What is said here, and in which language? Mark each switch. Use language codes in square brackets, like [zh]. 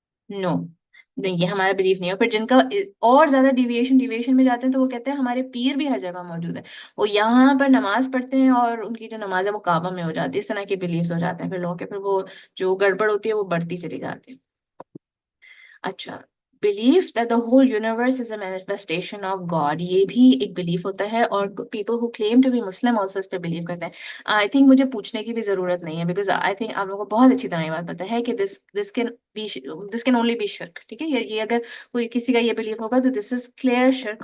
[ur] نو، نہیں، یہ ہمارا بلیف نہیں ہے. پھر جن کا اور زیادہ ڈیویشن میں جاتے ہیں تو وہ کہتے ہیں ہمارے پیر بھی ہر جگہ موجود ہے، وہ یہاں پر نماز پڑھتے ہیں اور ان کی جو نماز ہے وہ کعبہ میں ہو جاتی ہے. اس طرح کے بلیفس ہو جاتے ہیں پھر لوگوں کے، پھر وہ جو گڑبڑ ہوتی ہے وہ بڑھتی چلی جاتی ہے. [en] اچھا، belief that the whole universe is a manifestation of God، [ur] یہ بھی ایک بلیف ہوتا ہے، [en] اور people who claim to be Muslim also [ur] اس پہ بلیو کرتے ہیں. I think مجھے پوچھنے کی بھی ضرورت نہیں ہے [en] because I think [ur] آپ لوگوں کو بہت اچھی طرح یہ بات پتہ ہے کہ [en] this can only be [ur] شرک. ٹھیک ہے، یہ اگر کوئی کسی کا یہ بلیف ہوگا تو [en] this is clear [ur] شرک.